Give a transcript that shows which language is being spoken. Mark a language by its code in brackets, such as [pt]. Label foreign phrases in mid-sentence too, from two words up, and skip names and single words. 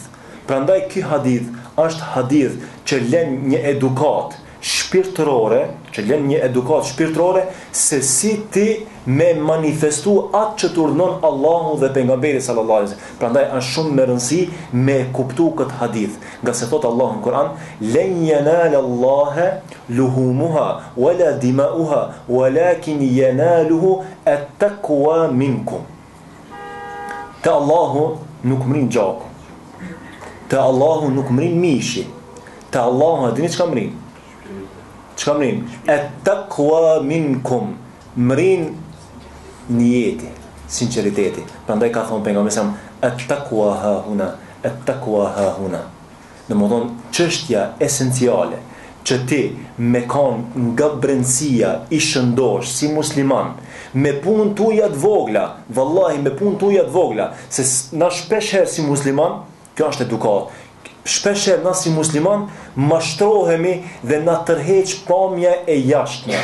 [sq] Prandaj ky hadith është hadith që lën një edukat shpirtërore, se si ti me manifestu atë që të urdhnon Allahu dhe pejgamberi [ar] صلى الله عليه وسلم. [sq] Prandaj është shumë me rëndësi me kuptu këtë hadith, nga se thot Allahu në Kur'an, [ar] "لن ينال الله لحومها ولا دماؤها ولكن يناله التقوى منكم." [sq] Te Allahu nuk mrin gjaku. Te Allahu nuk mrin mishi. Te Allahu a dini çka mrin? Çka mrin? [ar] التقوى منكم. [sq] Mrin niyeti, sinceriteti. Prandaj ka thonë pejgamberi sa [ar] التقوى هاهنا التقوى هاهنا. [sq] Domethënë çështja esenciale që ti me kanë nga brendësia i shëndosh si musliman, me punë tuaja të vogla, vallahi me punë tuaja të vogla, se na shpesh herë si musliman, kjo është edukat. Shpesh herë na si musliman mashtrohemi dhe na tërheq pamja e jashtme.